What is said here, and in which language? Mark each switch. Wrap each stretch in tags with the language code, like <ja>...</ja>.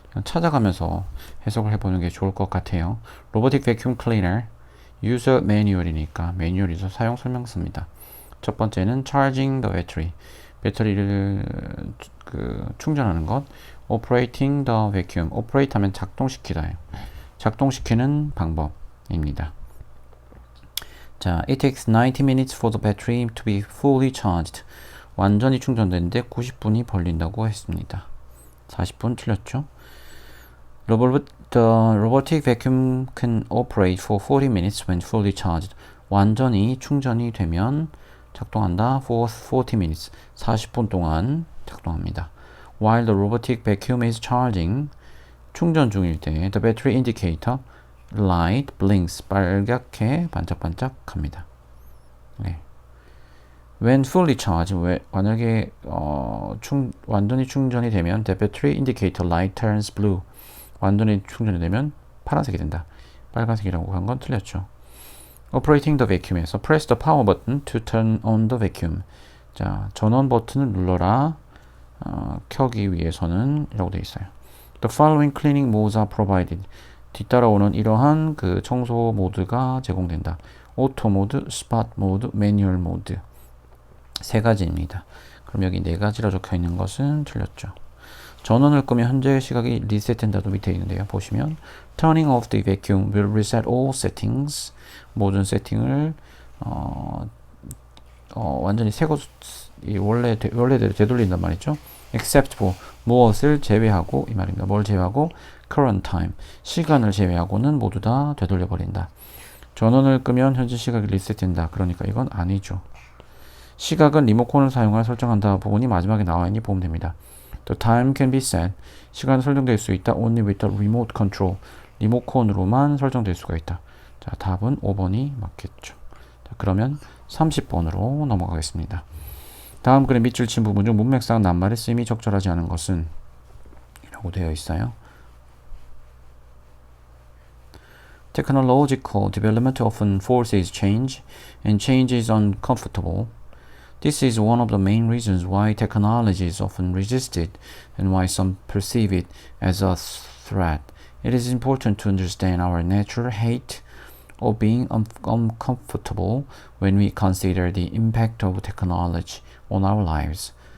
<ko>찾아가면서 해석을 해보는 게 좋을 것 같아요. 로보틱 베큐um 클리너 유저 매뉴얼이니까 매뉴얼에서 사용 설명서입니다. 첫 번째는</ko> <en>charging the battery,</en> <ko>배터리를 충전하는 것.</ko> <en>operating the vacuum, operate</en> <ko>하면 작동시키다, 작동시키는 방법입니다.</ko> <en>자, it takes 90 minutes for the battery to be fully charged.</en> <ko>완전히 충전되는데 90분이 걸린다고 했습니다. 40분 틀렸죠?</ko> <en>The robotic vacuum can operate for 40 minutes when fully charged.</en> <ko>완전히 충전이 되면 작동한다.</ko> <en>for 40 minutes.</en> <ko>40분 동안 작동합니다.</ko> <en>While the robotic vacuum is charging,</en> <ko>충전 중일 때</ko> <en>the battery indicator light blinks.</en> <ko>빨갛게 반짝반짝합니다. 네.</ko> <en>When fully charged,</en> <ko>만약에 완전히 충전이 되면</ko> <en>the battery indicator light turns blue.</en> <ko>완전히 충전이 되면 파란색이 된다. 빨간색이라고 한 건 틀렸죠.</ko> <en>Operating the vacuum에서 press the power button to turn on the vacuum.</en> <ko>자, 전원 버튼을 눌러라. 켜기 위해서는 이라고 되어 있어요. The following cleaning modes are provided. 뒤따라오는 이러한 청소 모드가 제공된다. 오토 모드, 스팟 모드, 매뉴얼 모드. 세 가지입니다. 그럼 여기 네 가지로 적혀 있는 것은 틀렸죠. 전원을 끄면 현재 시각이 리셋된다도 밑에 있는데요. 보시면</ko> <en>Turning off the vacuum will reset all settings.</en> <ko>모든 세팅을 완전히 새거 원래대로 되돌린단 말이죠.</ko> <en>Except for</en> <ko>무엇을 제외하고 이 말입니다. 뭘 제외하고?</ko> <en>Current time.</en> <ko>시간을 제외하고는 모두 다 되돌려 버린다. 전원을 끄면 현재 시각이 리셋된다. 그러니까 이건 아니죠. 시각은 리모컨을 사용하여 설정한다 부분이 마지막에 나와 있니 보면 됩니다.</ko> <en>The time can be set.</en> <ko>시간 설정될 수 있다.</ko> <en>Only with the remote control.</en> <ko>리모컨으로만 설정될 수가 있다. 자, 답은 5번이 맞겠죠. 자, 그러면 30번으로 넘어가겠습니다. 다음 글의 밑줄 친 부분 중 문맥상 낱말의 쓰임이 적절하지 않은 것은 이라고 되어 있어요.</ko> <en>Technological development often forces change, and change is uncomfortable. This is one of the main reasons why technology is often resisted and why some perceive it as a threat. It is important to understand our natural hate of being uncomfortable when we consider the impact of technology on our lives.</en>